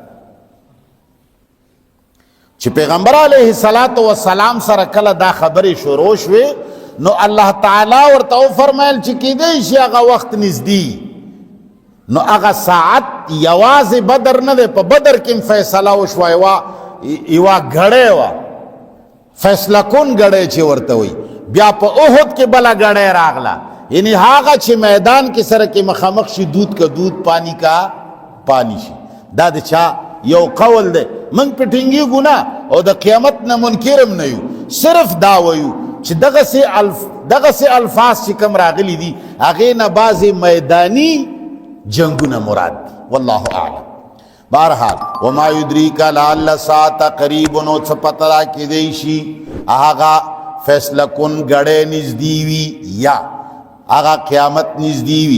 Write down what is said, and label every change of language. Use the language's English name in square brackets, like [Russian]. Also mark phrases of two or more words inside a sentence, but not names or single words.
[Pashto] چې پیغمبر [Arabic] علیه السلام [Pashto] سره کله دا خبرې شروع شوې نو الله تعالی ورته وفرمایل چې کیدای شي هغه وخت نږدې نو هغه ساعت یوازې بدر نه دی په بدر کې فیصله وشوه یوه ګړی وه فیصله کن ګړی چې ورته وایي بیا په احد کې بله ګړی راغله یعنی هغه چې میدان کې سره کې مخامخ شي [Urdu] دود کا دود پانی کا پانی [Pashto] شي دا د چا یو قول دی موږ په ټینګېږو نه او د قیامت نه منکر هم نه یو صرف دا وایو چې دغسې الفاظ چې کوم راغلي دي هغې نه بعضې میداني جنگونه مراد دي [Arabic] والله اعلم [Pashto] بهرحال [Arabic] وما یدریک لعل الساعة قریب [Pashto] نو څه پته را کیدی شي هغه فیصله کن ګړی نږدې وي یا هغه قیامت نږدې وي